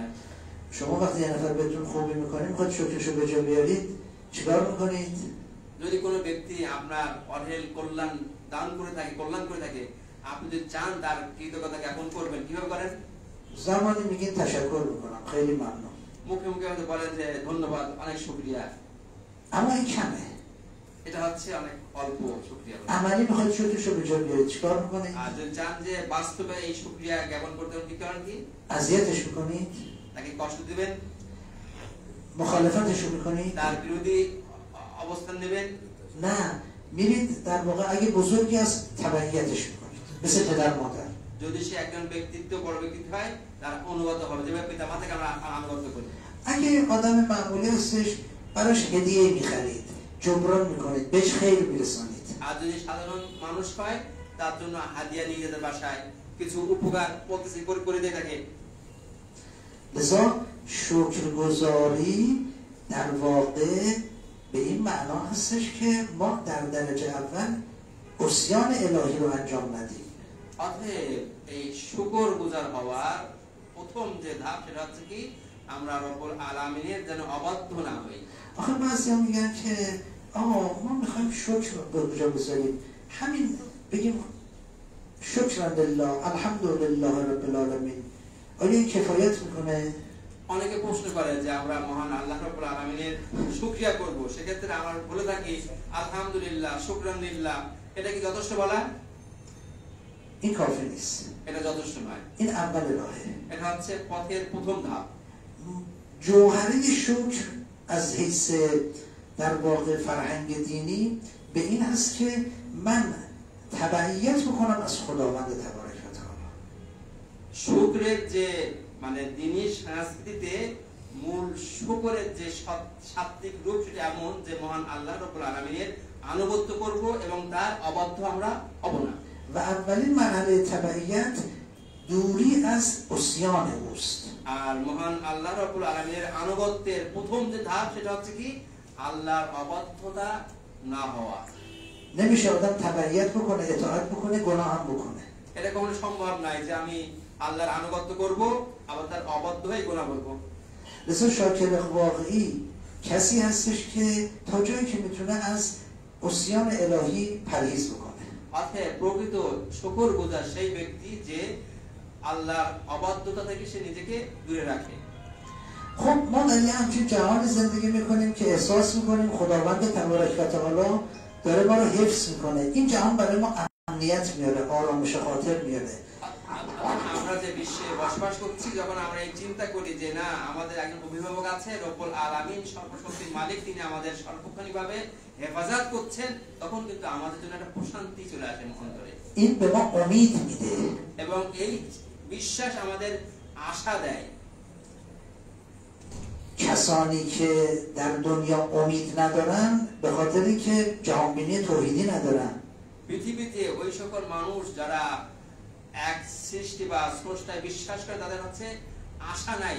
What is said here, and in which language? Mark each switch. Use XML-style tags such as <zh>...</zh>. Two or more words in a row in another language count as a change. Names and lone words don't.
<fa>شما وقتی یه نفر بهتون خوبی میکنه میخواد شکرشو به جا بیارید چیکار میکنید؟</fa> <bn>যদি কোনো ব্যক্তি আপনার অঢেল কল্যাণ দান করে থাকে, কল্যাণ করে থাকে, আপনি যদি চান তার কৃতজ্ঞতা জ্ঞাপন করবেন, কিভাবে করেন?</bn> <fa>زمانی میگین تشکر میکنم خیلی ممنون،</fa> <bn>মুখে মুখে আমাদের বলেন যে ধন্যবাদ, অনেক শুকরিয়া,</bn> <fa>اما این کمه.</fa> <bn>এটা হচ্ছে অনেক অল্প শুকরিয়া।</bn> <fa>عملی میخواد شکرشو به جا بیارید چیکار میکنید؟</fa> <bn>আর যদি চান যে বাস্তবে এই শুকরিয়া জ্ঞাপন করতে কি করেন? কি</bn> <fa>اذیتش میکنید؟</fa> <bn>তাকে কষ্ট দিবেন,</bn> <fa>مخالفتشو میکنید؟</fa> <bn>তার বিরোধী অবস্থান নেবেন?</bn> <fa>نه، میرید در واقع اگه بزرگی از تبعیتش میکنید مثل پدر مادر.</fa> <bn>যদি সে একজন ব্যক্তিত্ব, বড় ব্যক্তিত্ব হয়, তার অনুগত হবে, যেভাবে পিতা মাতাকে আমরা অনুগত করি।</bn> <fa>اگه آدم معمولی هستش براش هدیه میخرید، جبران میکنید، بهش خیر میرسانید.</fa> <bn>আর যদি সাধারণ মানুষ হয়, তার জন্য হাদিয়া নিয়ে যেতে বাসায় কিছু উপকার প্রতিষ্ঠা করে দিয়ে থাকে।</bn> <fa>لذا شکرگزاری در واقع به این معنا هستش که ما در درجه اول عصیان الهی رو انجام ندیم.</fa> <bn>অতএব এই শুকরগুজার হওয়ার প্রথম যে ধাপ, সেটা হচ্ছে কি আমরা</bn> <ar>رب العالمين</ar> <bn>যেন অবাধ্য না হই।</bn> <fa>آخه بعضی هم میگن که آقا ما میخوایم شکر به جا بذاریم، همین بگیم</fa> <ar>شکر لله الحمدلله رب العالمین،</ar> <fa>آیا این کفایت میکنه؟</fa> <bn>অনেকে প্রশ্ন করে যে আমরা মহান আল্লাহ</bn> <ar>رب العالمين</ar> <bn>শুকরিয়া করব, সেক্ষেত্রে আমরা বলে থাকি</bn> <ar>الحمد لله، شكراً لله,</ar> <bn>এটা কি যথেষ্ট বলা?</bn> <fa>این کافی نیست.</fa> <bn>এটা যথেষ্ট নয়।</bn> <fa>این اول راهه.</fa> <bn>এটা হচ্ছে পথের প্রথম ধাপ।</bn> <fa>جوهره شکر از حیث در واقع فرهنگ دینی به این هست که من تبعیت بکنم از خداوند</fa> <ar>تبارک و تعالی.</ar> <bn>শুকরের যে মানে দ্বীনি সংস্কৃতিতে মূল শুকরের যে সাত্বিক রূপ, সেটা এমন যে মহান আল্লাহ</bn> <ar>رب العالمين</ar> <bn>আনুগত্য করব এবং তার অবাধ্য আমরা হব না।</bn> <fa>و اولین مرحله تبعیت دوری از عصیان اوست.</fa> <bn>আর মহান আল্লাহ</bn> <ar>رب العالمين</ar> <bn>আনুগত্যের প্রথম যে ধাপ, সেটা হচ্ছে কি আল্লাহর অবাধ্যতা না হওয়া।</bn> <fa>نمیشه آدم تبعیت بکنه، اطاعت بکنه، گناه هم بکنه.</fa> <bn>এটা কখনো সম্ভব নয় যে আমি আল্লাহর আনুগত্য করব আবার তার অবাধ্য হয়ে গুনাহ করব।</bn> <fa>لذا شاکر واقعی کسی هستش که تا جایی که میتونه از عصیان الهی پرهیز بکنه.</fa> <bn>অতএব প্রকৃত শুকরগুজার সেই ব্যক্তি যে আল্লাহর অবাধ্যতা থেকে সে নিজেকে দূরে রাখে।</bn> <fa>خب ما در یه همچین جهان زندگی میکنیم که احساس میکنیم خداوند</fa> <ar>تبارک و تعالی</ar> <fa>داره ما رو حفظ میکنه. این جهان برای ما امنیت میاره، آرامش خاطر میاره.</fa> <bn>আমরা যে বিশ্বে বসবাস করছি, যখন আমরা এই চিন্তা করি যে না, আমাদের একজন অভিভাবক আছে,</bn> <ar>رب العالمين</ar> <bn>সর্বশক্তির মালিক, তিনি আমাদের সর্বক্ষণিকভাবে হেফাজত করছেন, তখন কিন্তু আমাদের জন্য একটা প্রশান্তি চলে আসে অন্তরে।</bn> <fa>این به ما امید میده</fa> <bn>এবং এই বিশ্বাস আমাদের আশা দেয়।</bn> <fa>کسانی که در دنیا امید ندارن به خاطری که جهانبینی توحیدی ندارن.</fa> <bn>পৃথিবীতে ওই সকল মানুষ যারা এক সৃষ্টি বা স্রষ্টায় বিশ্বাস করে, তাদের হচ্ছে আশা নাই।</bn>